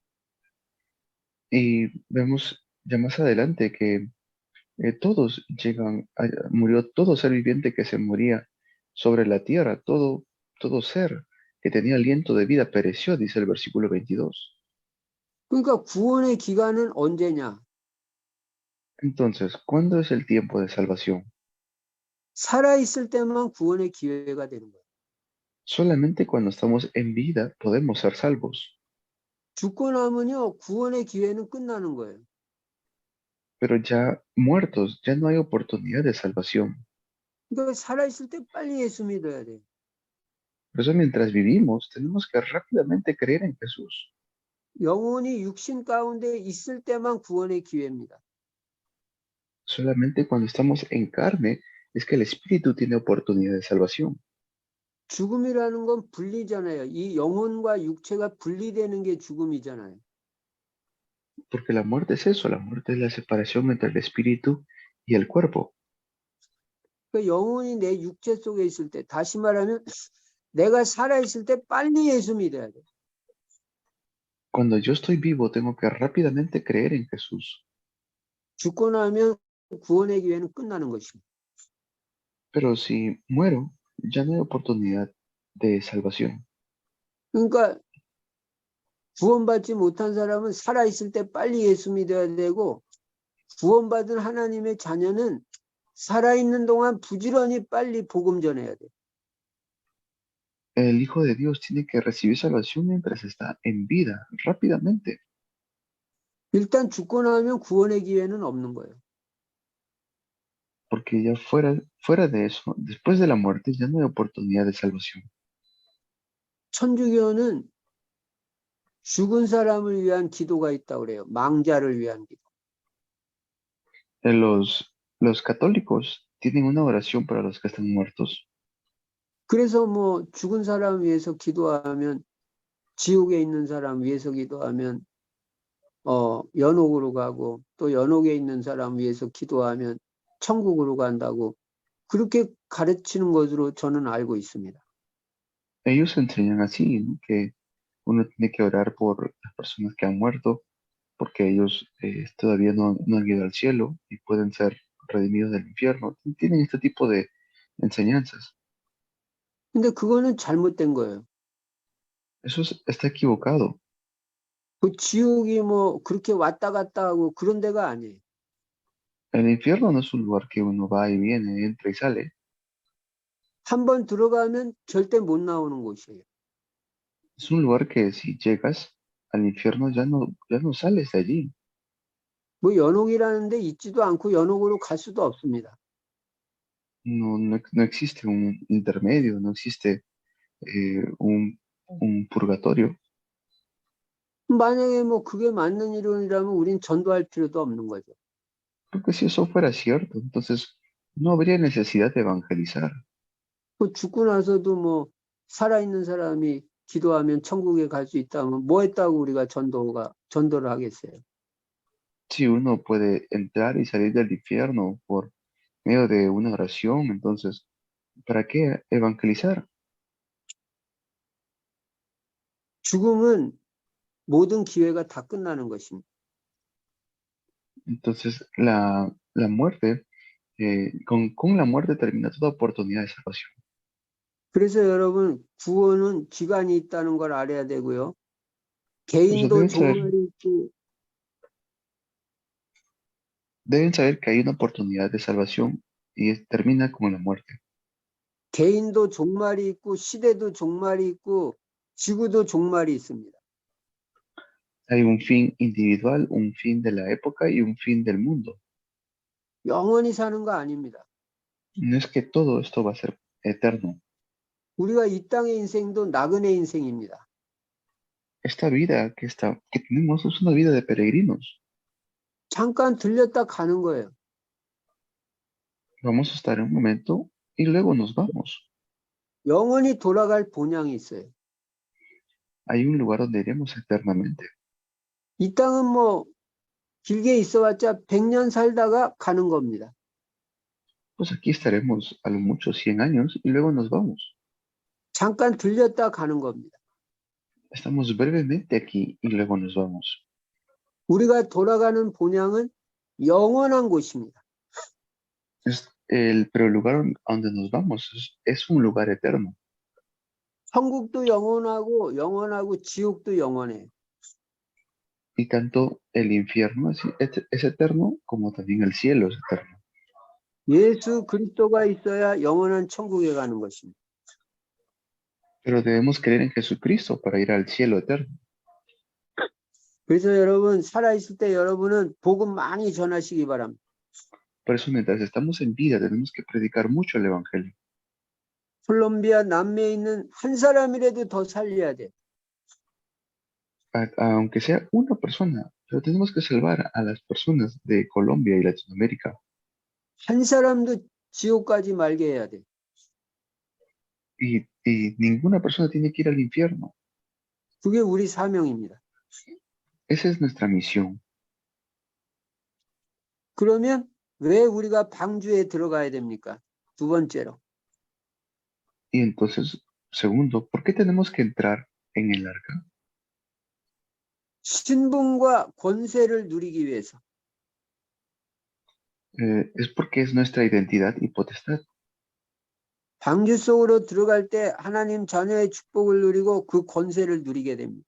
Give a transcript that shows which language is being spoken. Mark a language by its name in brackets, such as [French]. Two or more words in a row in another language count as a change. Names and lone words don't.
[Spanish] Y vemos ya más adelante que todos murió todo ser viviente que se moría sobre la tierra, todo ser que tenía aliento de vida pereció, dice el versículo 22. [Korean] 그러니까 구원의 기간은 언제냐? [Spanish] Entonces, ¿cuándo es el tiempo de salvación? [Korean] 살아있을 때만 구원의 기회가 되는 거예요. [Spanish] Solamente cuando estamos en vida podemos ser salvos. [Korean] 죽고 나면요 구원의 기회는 끝나는 거예요. [Spanish] Pero ya muertos, ya no hay oportunidad de salvación. [Korean] 그러니까 살아있을 때 빨리 예수 믿어야 돼요. [Spanish] Por eso mientras vivimos, tenemos que rápidamente creer en Jesús. [Korean] 영혼이 육신 가운데 있을 때만 구원의 기회입니다. [Spanish] Solamente cuando estamos en carne es que el Espíritu tiene oportunidad de salvación. [Korean] 죽음이라는 건 분리잖아요. 이 영혼과 육체가 분리되는 게 죽음이잖아요. [Spanish] Porque la muerte es eso, la muerte es la separación entre el Espíritu y el cuerpo. [Korean] 그 영혼이 내 육체 속에 있을 때, 다시 말하면 내가 살아있을 때 빨리 예수 믿어야 돼. [Spanish] Cuando yo estoy vivo, tengo que rápidamente creer en Jesús. [Korean] 죽고 나면 구원의 기회는 끝나는 것입니다. [Spanish] Pero si muero, ya no hay oportunidad de salvación. [Korean] 그러니까 구원받지 못한 사람은 살아있을 때 빨리 예수 믿어야 되고, 구원받은 하나님의 자녀는 살아있는 동안 부지런히 빨리 복음 전해야 돼. [Spanish] El Hijo de Dios tiene que recibir salvación mientras está en vida, rápidamente. [Korean] 일단 죽고 나면 구원의 기회는 없는 거예요. [Spanish] Porque ya fuera de eso, después de la muerte, ya no hay oportunidad de salvación. [Korean] 천주교는 죽은 사람을 위한 기도가 있다고 그래요. 망자를 위한 기도. [Spanish] Los católicos tienen una oración para los que están muertos. [Korean] 그래서 뭐 죽은 사람 위해서 기도하면, 지옥에 있는 사람 위해서 기도하면 연옥으로 가고, 또 연옥에 있는 사람 위해서 기도하면 천국으로 간다고 그렇게 가르치는 것으로 저는 알고 있습니다. [Spanish] Ellos enseñan así, ¿no? Que uno tiene que orar por las personas que han muerto, porque ellos todavía no han ido al cielo y pueden ser redimidos del infierno. Tienen este tipo de enseñanzas. [Korean] 근데 그거는 잘못된 거예요. [Spanish] Está equivocado. [Korean] 그 지옥이 뭐 그렇게 왔다 갔다 하고 그런 데가 아니에요. [Spanish] El infierno no es un lugar que uno va y viene, entra y sale. [Korean] 한 번 들어가면 절대 못 나오는 곳이에요. [Spanish] Es un lugar que si llegas al infierno ya no sales de allí. [Korean] 뭐 연옥이라는 데 있지도 않고 연옥으로 갈 수도 없습니다. [Spanish] No existe un intermedio, no existe un purgatorio. [Korean] 만약에 뭐 그게 맞는 이론이라면 우린 전도할 필요도 없는 거죠. [Spanish] Porque si eso fuera cierto, entonces no habría necesidad de evangelizar. [Korean] 그 죽고 나서도 뭐 살아있는 사람이 기도하면 천국에 갈 수 있다면 뭐 했다고 우리가 전도를 하겠어요. [Spanish] Si uno puede entrar y salir del infierno por medio de una oración, entonces, ¿para qué evangelizar? [Korean] 죽음은 모든 기회가 다 끝나는 것입니다. [Spanish] Entonces, la muerte, con la muerte termina toda oportunidad de salvación. [Korean] 그래서 여러분 구원은 기간이 있다는 걸 알아야 되고요. [Spanish] Por eso [Korean] 개인도 종말이 있고 [Spanish] deben saber que hay una oportunidad de salvación y termina con la muerte. [Korean] 개인도 종말이 있고 시대도 종말이 있고 지구도 종말이 있습니다. [Spanish] Hay un fin individual, un fin de la época y un fin del mundo. [Korean] 영원히 사는 거 아닙니다. [Spanish] No es que todo esto va a ser eterno. [Korean] 우리가 이 땅의 인생도 나그네 인생입니다. [Spanish] Esta vida que tenemos es una vida de peregrinos. [Korean] 잠깐 들렸다 가는 거예요. [Spanish] Vamos a estar un momento y luego nos vamos. [Korean] 영원히 돌아갈 본향이 있어요. [Spanish] Hay un lugar donde iremos eternamente. [Korean] 이 땅은 뭐 길게 있어봤자 100년 살다가 가는 겁니다. [Spanish] Pues aquí estaremos a lo mucho 100 años y luego nos vamos. [Korean] 잠깐 들렸다 가는 겁니다. [Spanish] Estamos brevemente aquí y luego nos vamos. [Korean] 우리가 돌아가는 본향은 영원한 곳입니다. [Spanish] Pero el lugar donde nos vamos es un lugar eterno. [Korean] 천국도 영원하고 지옥도 영원해요. [Spanish] Y tanto el infierno es eterno como también el cielo es eterno. [Korean] 예수 그리스도가 있어야 영원한 천국에 가는 것입니다. [Spanish] Pero debemos creer en Jesucristo para ir al cielo eterno. [Korean] 그래서 여러분 살아있을 때 여러분은 복음 많이 전하시기 바랍니다. [Spanish] Por eso mientras estamos en vida tenemos que predicar mucho el Evangelio. [Korean] 콜롬비아 남미에 있는 한 사람이라도 더 살려야 돼. [Spanish] Aunque sea una persona, pero tenemos que salvar a las personas de Colombia y Latinoamérica. [Korean] 한 사람도 지옥 가지 말게 해야 돼. [Spanish] Y ninguna persona tiene que ir al infierno. [Korean] 그게 우리 사명입니다. [Spanish] Esa es nuestra misión. [Korean] 그러면 왜 우리가 방주에 들어가야 됩니까? 두 번째로. [Spanish] Y entonces, segundo, ¿por qué tenemos que entrar en el arca? [Korean] 신분과 권세를 누리기 위해서. [Spanish] Es porque es nuestra identidad y potestad. [Korean] 방주 속으로 들어갈 때 하나님 자녀의 축복을 누리고 그 권세를 누리게 됩니다.